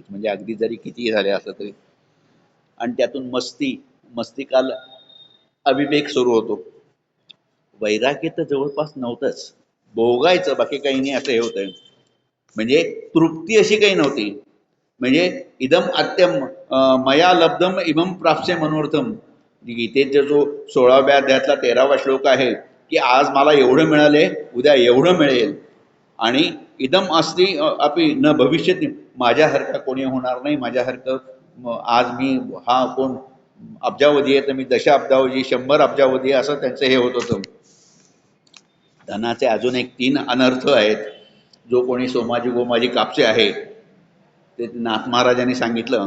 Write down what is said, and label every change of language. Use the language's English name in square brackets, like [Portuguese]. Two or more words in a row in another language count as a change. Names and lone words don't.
[Marathi] म्हणजे अगदी जरी किती झाले असलं तरी. आणि त्यातून मस्ती काल अविवेक सुरू होतो. वैराग्य तर जवळपास नव्हतंच, भोगायचं बाकी काही नाही असं हे होतं. म्हणजे तृप्ती अशी काही नव्हती. [Sanskrit] म्हणजे इदम अत्यम मया लब्धम इमम प्राप्स्ये मनोर्थम, [Marathi] गीतेचा जो 16व्या अध्यायातला 13वा श्लोक आहे की आज मला एवढं मिळाले, उद्या एवढं मिळेल, आणि [Sanskrit] इदम अस्ति अपि न भविष्यति, [Marathi] माझ्यासारखं कोणी होणार नाही, माझ्यासारखं आज मी हा कोण अब्जावधी आहे तर मी दशाब्जावधी 100 अब्जावधी असं त्यांचं हे होत होतं. धनाचे अजून एक 3 अनर्थ आहेत. जो कोणी सोमाजी गोमाजी कापसे आहे ते नाथ महाराजांनी सांगितलं.